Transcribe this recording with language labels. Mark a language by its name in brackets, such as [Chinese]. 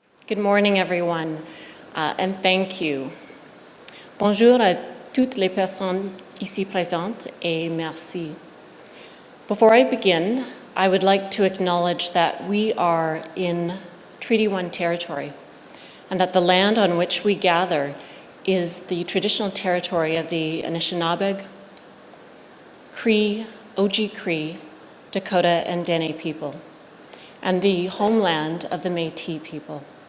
[English] Good morning, everyone, and thank you. [French] Bonjour à toutes les personnes ici présentes et merci. [English] Before I begin, I would like to acknowledge that we are in Treaty 1 territory and that the land on which we gather is the traditional territory of the Anishinaabe, Cree, Oji-Cree, Dakota, and Dene people, and the homeland of the Métis people.